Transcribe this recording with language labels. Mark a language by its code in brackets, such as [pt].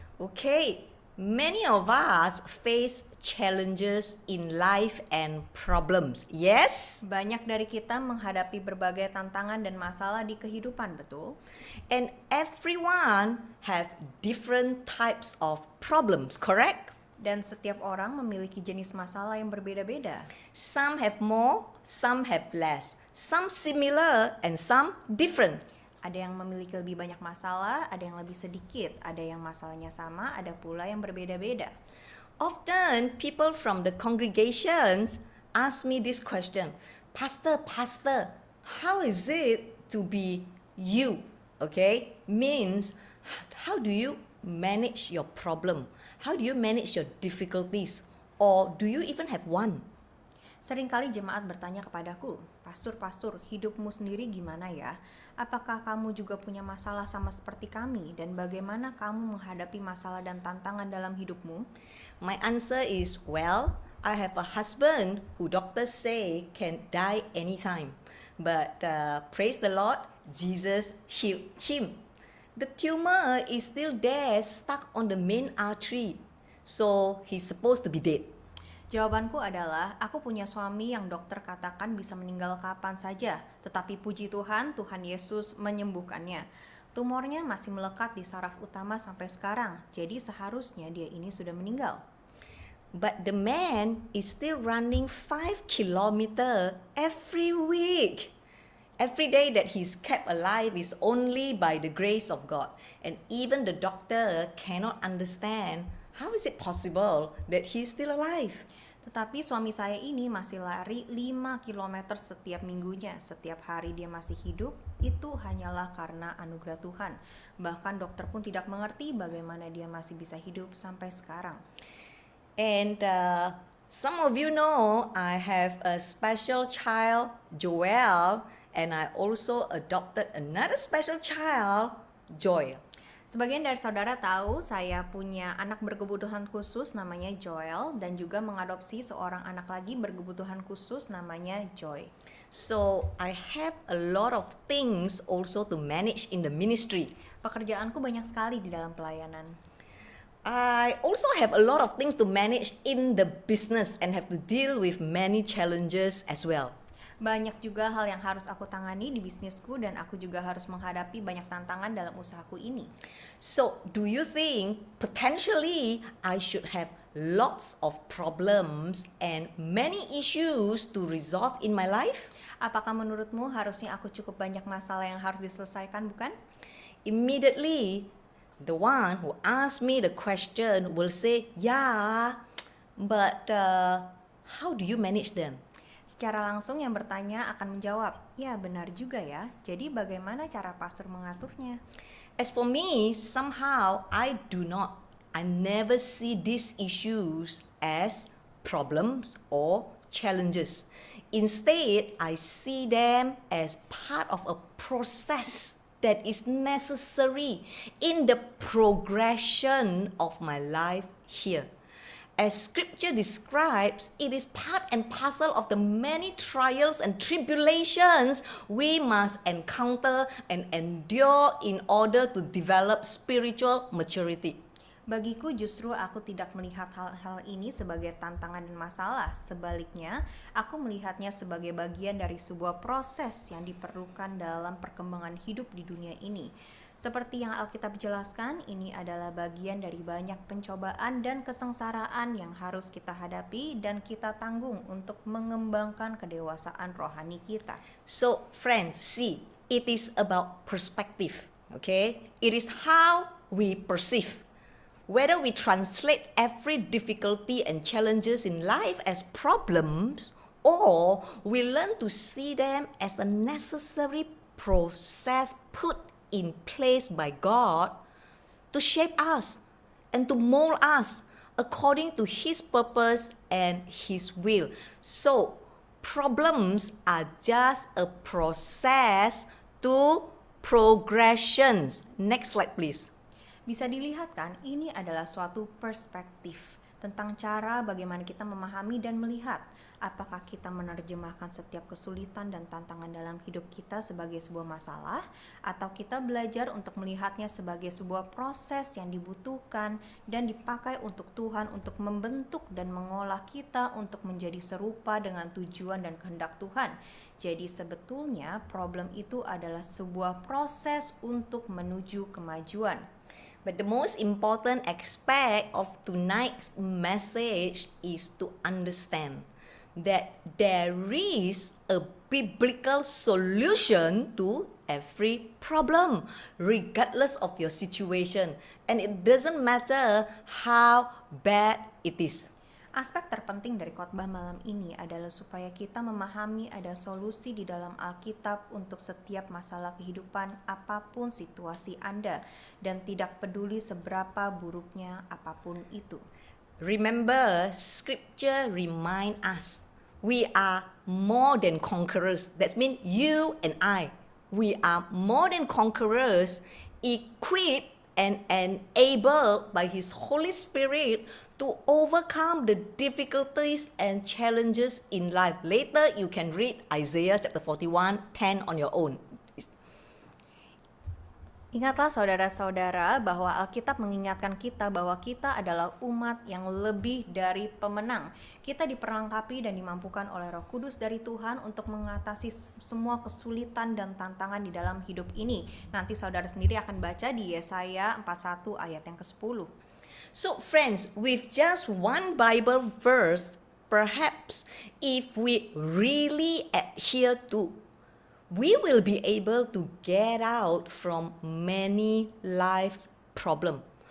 [en] Okay, many of us face challenges in life and problems. Yes? [id] Banyak dari kita menghadapi berbagai tantangan dan masalah di kehidupan, betul? [en] And everyone have different types of problems, correct? [id] Dan setiap orang memiliki jenis masalah yang berbeda-beda. [en] Some have more, some have less. Some similar and some different. [id] Ada yang memiliki lebih banyak masalah, ada yang lebih sedikit, ada yang masalahnya sama, ada pula yang berbeda-beda. [en] Often people from the congregations ask me this question, Pastor, how is it to be you? Okay, means how do you manage your problem? How do you manage your difficulties? Or do you even have one? [id] Seringkali jemaat bertanya kepadaku, Pastor, hidupmu sendiri gimana ya? Apakah kamu juga punya masalah sama seperti kami? Dan bagaimana kamu menghadapi masalah dan tantangan dalam hidupmu? [en] My answer is, well, I have a husband who doctors say can die anytime. But praise the Lord, Jesus healed him. The tumor is still there, stuck on the main artery. So he's supposed to be dead. [id] Jawabanku adalah, aku punya suami yang dokter katakan bisa meninggal kapan saja, tetapi puji Tuhan, Tuhan Yesus menyembuhkannya. Tumornya masih melekat di saraf utama sampai sekarang, jadi seharusnya dia ini sudah meninggal. [en] But the man is still running 5 kilometers every week. Every day that he's kept alive is only by the grace of God. And even the doctor cannot understand how is it possible that he's still alive. [id] Tetapi suami saya ini masih lari 5 km setiap minggunya. Setiap hari dia masih hidup, itu hanyalah karena anugerah Tuhan. Bahkan dokter pun tidak mengerti bagaimana dia masih bisa hidup sampai sekarang. [en] And some of you know I have a special child, Joel, and I also adopted another special child, Joy. [id] Sebagian dari saudara tahu saya punya anak berkebutuhan khusus namanya Joel dan juga mengadopsi seorang anak lagi berkebutuhan khusus namanya Joy. [en] So I have a lot of things also to manage in the ministry. [id] Pekerjaanku banyak sekali di dalam pelayanan. [en] I also have a lot of things to manage in the business and have to deal with many challenges as well. [id] Banyak juga hal yang harus aku tangani di bisnisku dan aku juga harus menghadapi banyak tantangan dalam usahaku ini. [en] So, do you think potentially I should have lots of problems and many issues to resolve in my life? [id] Apakah menurutmu harusnya aku cukup banyak masalah yang harus diselesaikan, bukan? [en] Immediately, the one who asked me the question will say, yeah, but how do you manage them? [id] Secara langsung yang bertanya akan menjawab, ya benar juga ya, jadi bagaimana cara pastor mengaturnya? [en] As for me, somehow I never see these issues as problems or challenges. Instead, I see them as part of a process that is necessary in the progression of my life here. As scripture describes, it is part and parcel of the many trials and tribulations we must encounter and endure in order to develop spiritual maturity. [id] Bagiku justru aku tidak melihat hal-hal ini sebagai tantangan dan masalah. Sebaliknya, aku melihatnya sebagai bagian dari sebuah proses yang diperlukan dalam perkembangan hidup di dunia ini. Seperti yang Alkitab jelaskan, ini adalah bagian dari banyak pencobaan dan kesengsaraan yang harus kita hadapi dan kita tanggung untuk mengembangkan kedewasaan rohani kita. [en] So, friends, see, it is about perspective, okay? It is how we perceive. Whether we translate every difficulty and challenges in life as problems, or we learn to see them as a necessary process put in place by God to shape us and to mold us according to His purpose and His will. So, problems are just a process to progressions. Next slide, please. [id] Bisa dilihat kan, ini adalah suatu perspektif. tentang cara bagaimana kita memahami dan melihat apakah kita menerjemahkan setiap kesulitan dan tantangan dalam hidup kita sebagai sebuah masalah, atau kita belajar untuk melihatnya sebagai sebuah proses yang dibutuhkan dan dipakai untuk Tuhan untuk membentuk dan mengolah kita untuk menjadi serupa dengan tujuan dan kehendak Tuhan. Jadi sebetulnya problem itu adalah sebuah proses untuk menuju kemajuan. [en] But the most important aspect of tonight's message is to understand that there is a biblical solution to every problem, regardless of your situation. And it doesn't matter how bad it is. [id] Aspek terpenting dari khotbah malam ini adalah supaya kita memahami ada solusi di dalam Alkitab untuk setiap masalah kehidupan apapun situasi Anda, dan tidak peduli seberapa buruknya apapun itu. [en] Remember, scripture remind us we are more than conquerors. That means you and I, we are more than conquerors, equipped and enabled by His Holy Spirit to overcome the difficulties and challenges in life. Later, you can read Isaiah chapter 41:10 on your own. [id] Ingatlah saudara-saudara bahwa Alkitab mengingatkan kita bahwa kita adalah umat yang lebih dari pemenang. Kita diperlengkapi dan dimampukan oleh Roh Kudus dari Tuhan untuk mengatasi semua kesulitan dan tantangan di dalam hidup ini. Nanti saudara sendiri akan baca di Yesaya 41 ayat yang ke-10. [en] So friends, with just one Bible verse, perhaps if we really adhere to, we will be able to get out from many life's problems.